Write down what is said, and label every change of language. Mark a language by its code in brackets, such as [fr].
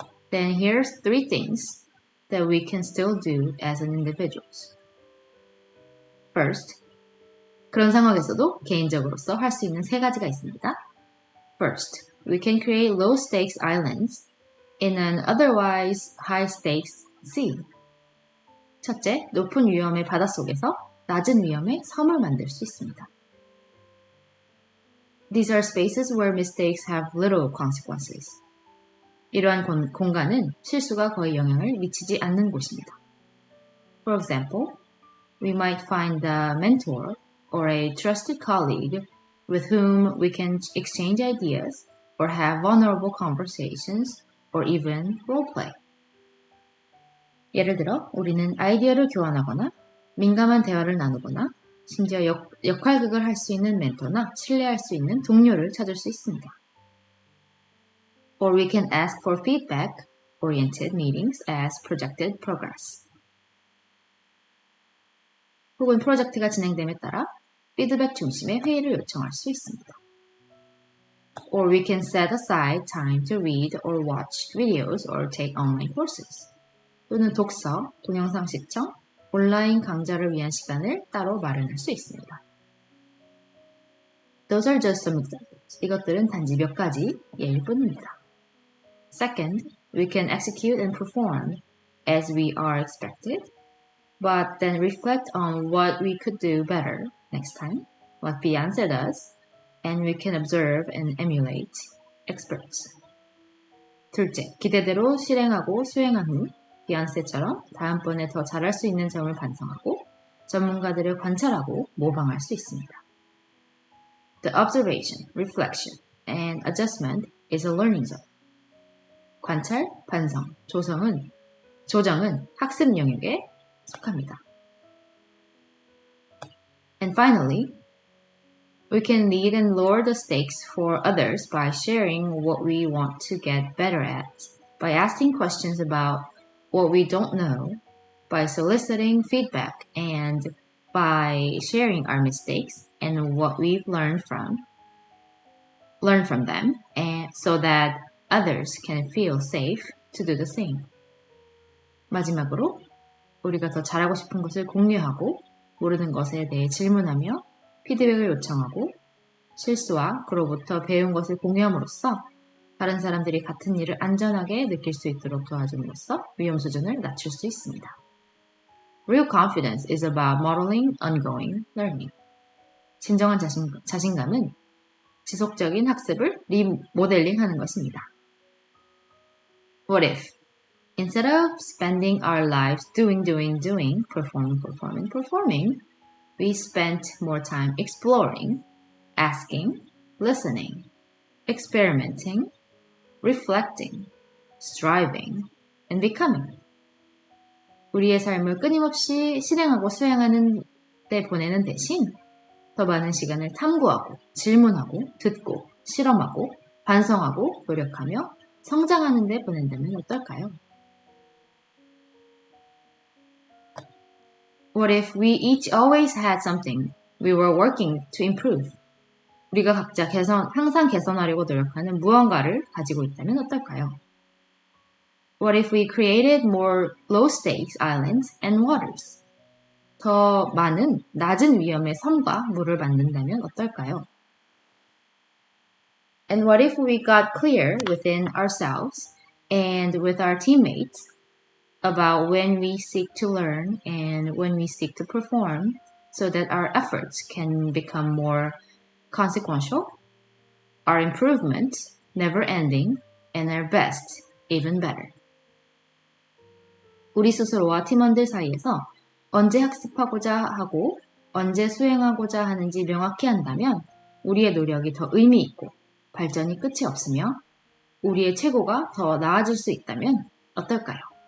[en] Then here's 3 things that we can still do as an individuals. First, [ko] 그런 상황에서도 개인적으로서 할 수 있는 3가지가 있습니다. [en] First, we can create low-stakes islands in an otherwise high-stakes sea. [ko] 첫째, 높은 위험의 바닷속에서 낮은 위험의 섬을 만들 수 있습니다. [en] These are spaces where mistakes have little consequences. [ko] 이러한 공간은 실수가 거의 영향을 미치지 않는 곳입니다. [en] For example, we might find a mentor or a trusted colleague with whom we can exchange ideas or have vulnerable conversations or even role-play. [ko] 예를 들어 우리는 아이디어를 교환하거나 민감한 대화를 나누거나 심지어 역할극을 할 수 있는 멘토나 신뢰할 수 있는 동료를 찾을 수 있습니다. [en] Or we can ask for feedback-oriented meetings as projected progress. [ko] 혹은 프로젝트가 진행됨에 따라 피드백 중심의 회의를 요청할 수 있습니다. [en] Or we can set aside time to read or watch videos or take online courses. [ko] 또는 독서, 동영상 시청, 온라인 강좌를 위한 시간을 따로 마련할 수 있습니다. [en] Those are just some examples. [ko] 이것들은 단지 몇 가지 예일 뿐입니다. [en] Second, we can execute and perform as we are expected, but then reflect on what we could do better next time, what Beyonce does, and we can observe and emulate experts. [ko] 둘째, 기대대로 실행하고 수행한 후 비욘세처럼 다음번에 더 잘할 수 있는 점을 반성하고 전문가들을 관찰하고 모방할 수 있습니다. [en] The observation, reflection, and adjustment is a learning zone. [ko] 관찰, 반성, 조정은 학습 영역에 속합니다. [en] And finally, we can lead and lower the stakes for others by sharing what we want to get better at, by asking questions about what we don't know, by soliciting feedback, and by sharing our mistakes and what we've learned from them, and so that others can feel safe to do the same. [ko] 마지막으로 우리가 더 잘하고 싶은 것을 공유하고 모르는 것에 대해 질문하며 피드백을 요청하고 실수와 그로부터 배운 것을 공유함으로써 다른 사람들이 같은 일을 안전하게 느낄 수 있도록 도와줌으로써 위험 수준을 낮출 수 있습니다. [en] Real confidence is about modeling ongoing learning. [ko] 진정한 자신감은 지속적인 학습을 리모델링하는 것입니다. [en] What if, instead of spending our lives doing, performing, we spent more time exploring, asking, listening, experimenting, reflecting, striving, and becoming. [ko] 우리의 삶을 끊임없이 실행하고 수행하는 데 보내는 대신 더 많은 시간을 탐구하고, 질문하고, 듣고, 실험하고, 반성하고, 노력하며 성장하는 데 보낸다면 어떨까요? [en] What if we each always had something we were working to improve? [ko] 우리가 각자 항상 개선하려고 노력하는 무언가를 가지고 있다면 어떨까요? [en] What if we created more low-stakes islands and waters? [ko] 더 많은 낮은 위험의 섬과 물을 만든다면 어떨까요? [en] And what if we got clear within ourselves and with our teammates about when we seek to learn and when we seek to perform so that our efforts can become more consequential, our improvement never ending, and our best even better. [ko] 우리 스스로와 팀원들 사이에서 언제 학습하고자 하고 언제 수행하고자 하는지 명확히 한다면 우리의 노력이 더 의미 있고 발전이 끝이 없으며 우리의 최고가 더 나아질 수 있다면 어떨까요?